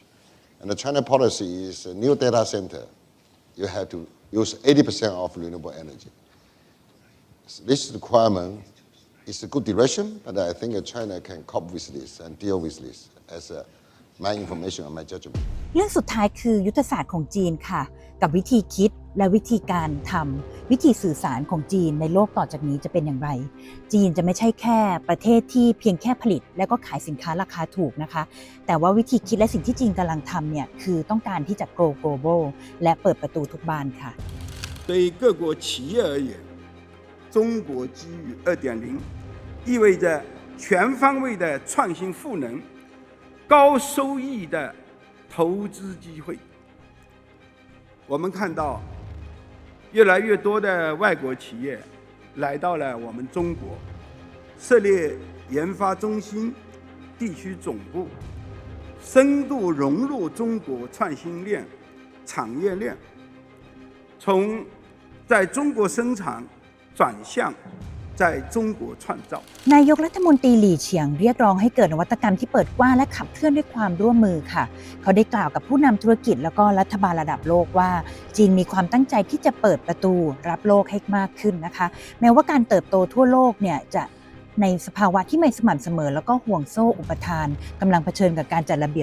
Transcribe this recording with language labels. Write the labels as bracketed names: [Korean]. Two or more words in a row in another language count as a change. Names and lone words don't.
[English] And the China policy is a new data center. You have to use 80% of renewable energy. This requirement is a good direction, but I think China can cope with this and deal with this as my information and my judgment. [Thai] เรื่องสุดท้ายคือยุทธศาสตร์ของจีนค่ะกับวิธีคิดและวิธีการทำวิธีสื่อสารของจีนในโลกต่อจากนี้จะเป็นอย่างไรจีนจะไม่ใช่แค่ประเทศที่เพียงแค่ผลิตแล้วก็ขายสินค้าราคาถูกนะคะแต่ว่าวิธีคิดและสิ่งที่จีนกำลังทำเนี่ยคือต้องการที่จะ [English] grow global [Thai] และเปิดประตูทุกบานค่ะ [Chinese] 对各国企业而言，中国机遇2.0意味着全方位的创新赋能。高收益的投资机会，我们看到越来越多的外国企业来到了我们中国，设立研发中心、地区总部，深度融入中国创新链、产业链，从在中国生产转向在中国创造。 [Thai] นายกรัฐมนตรีหลี่เฉียงเรียกร้องให้เกิดนวัตกรรมที่เปิดกว้างและขับเคลื่อนด้วยความร่วมมือค่ะเขาได้กล่าวกับผู้นำธุรกิจแล้วก็รัฐบาลระดับโลกว่าจีนมีความตั้งใจที่จะเปิดประตูรับโลกให้มากขึ้นนะคะแม้ว่าการเติบโตทั่วโลกเนี่ยจะในสภาวะที่ไม่สม่ำเสมอแล้วก็ห่วงโซ่อุปทานกำลังเผชิญกับการจัดระเบีย